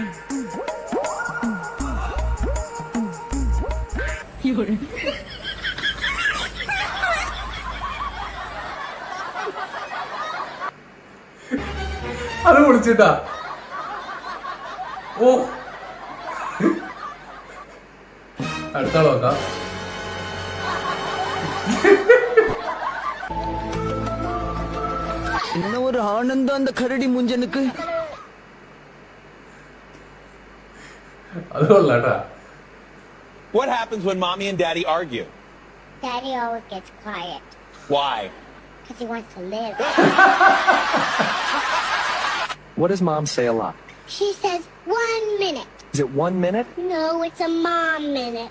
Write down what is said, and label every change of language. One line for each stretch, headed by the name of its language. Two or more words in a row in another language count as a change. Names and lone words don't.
Malayalam: അത് പൊളിച്ചിട്ടാ. ഓ അടുത്ത നോക്കാം.
Tamil: என்ன ஒரு ஆனந்தம் அந்த கரடி முஞ்சனுக்கு. அது கொள்ளாட்டா.
English: What happens when mommy and daddy argue? Daddy always gets quiet. Why? Because he wants to live. What does mom say a lot? She says 1 minute. Is it 1 minute? No, it's a mom minute.